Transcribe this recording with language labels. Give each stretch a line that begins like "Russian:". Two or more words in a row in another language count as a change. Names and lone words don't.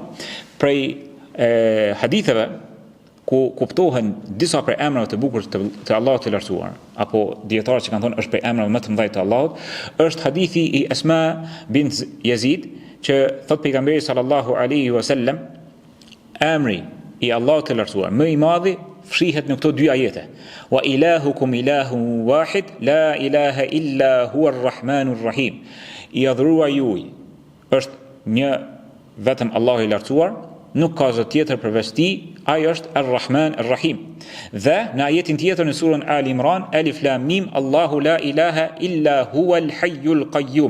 Albanian: Prej haditheve ku kuptohen disa prej emrave të bukur të Allahut të lartësuar, apo dietarët që kanë thonë është prej emrave më të mëdha të Allahut, është hadithi i Asma bint Yazid, që thot pejgamberi
Arabic: صلى الله عليه وسلم,
Albanian: emri i Allahut të lartësuar më i madh fshihet në këto dy ajete.
Arabic: وإلهكم إله واحد لا إله إلا هو الرحمن الرحيم.
Albanian: I adhuruar juaj është një vetëm Allahu i lartësuar, nuk ka zot tjetër përveç tij, ai është
Arabic: الرحمن الرحيم.
Albanian: Dhe në ajetin tjetër në surën Ali Imran,
Arabic: الم الله لا إله إلا هو الحي القيوم.